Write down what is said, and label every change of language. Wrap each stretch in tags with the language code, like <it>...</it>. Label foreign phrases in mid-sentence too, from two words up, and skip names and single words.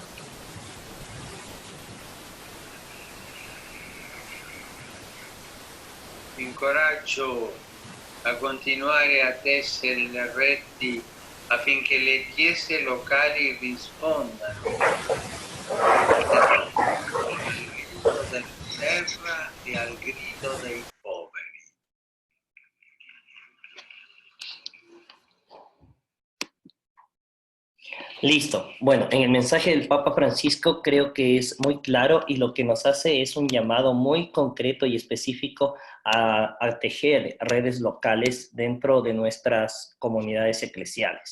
<it>Vi incoraggio a continuare a tessere le reti affinché le chiese locali rispondano al grido della terra e al grido dei poveri.</it> <es>Listo. Bueno, en el mensaje del Papa Francisco creo que es muy claro y lo que nos hace es un llamado muy concreto y específico a tejer redes locales dentro de nuestras comunidades eclesiales.</es>